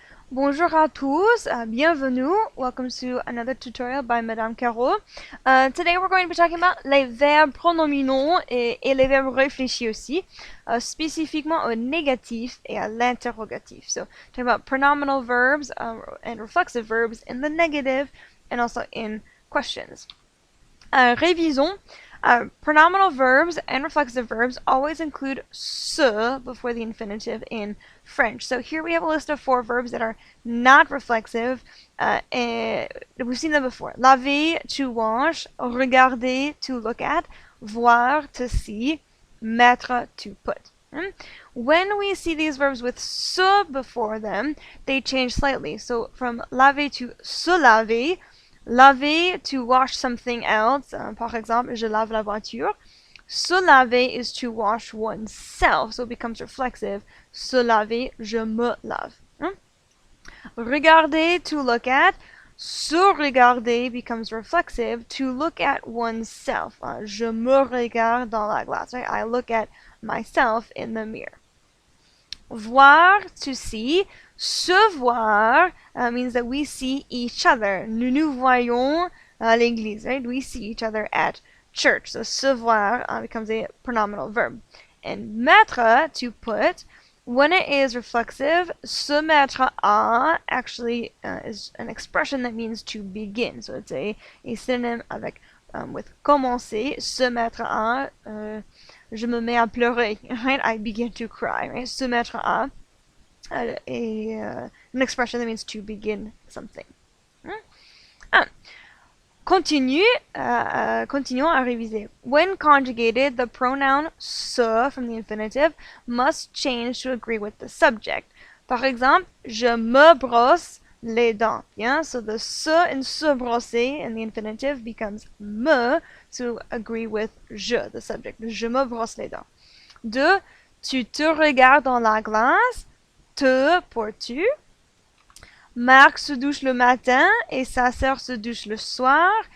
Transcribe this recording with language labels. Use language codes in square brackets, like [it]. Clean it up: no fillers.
[fr] Bonjour à tous, bienvenue. [en] Welcome to another tutorial by Madame Caro. Today we're going to be talking about [fr] les verbes pronominaux et les verbes réfléchis aussi, spécifiquement au négatif et à l'interrogatif. [en] So, talking about pronominal verbs and reflexive verbs in the negative and also in questions. [fr] Révisons. [en] Pronominal verbs and reflexive verbs always include se before the infinitive in French. So here we have a list of 4 verbs that are not reflexive. And we've seen them before. Laver, to wash. Regarder, to look at. Voir, to see. Mettre, to put. When we see these verbs with se before them, they change slightly. So from laver to se laver. Laver, to wash something else. [fr] Par exemple, je lave la voiture. [en] Se laver is to wash oneself, so it becomes reflexive. [fr] Se laver, je me lave. Regarder, [en] to look at. Se regarder becomes reflexive, to look at oneself. [fr] Je me regarde dans la glace. [en] Right? I look at myself in the mirror. Voir, to see. Se voir means that we see each other. [fr] Nous nous voyons à l'église, [en] right? We see each other at church. So se voir becomes a pronominal verb. And mettre, to put, when it is reflexive, se mettre à actually is an expression that means to begin. So it's a synonym [fr] avec [en] with commencer. [fr] Se mettre à, je me mets à pleurer, [en] right? I begin to cry, right? [fr] Se mettre à. [en] An expression that means to begin something. [fr] Continuons à réviser. [en] When conjugated, the pronoun se from the infinitive must change to agree with the subject. [fr] Par exemple, je me brosse les dents. [en] Yeah? So the se in se brosser in the infinitive becomes me to agree with je, the subject. [fr] Je me brosse les dents. 2. Tu te regardes dans la glace. Te pour tu. Marc se douche le matin et sa sœur se douche le soir.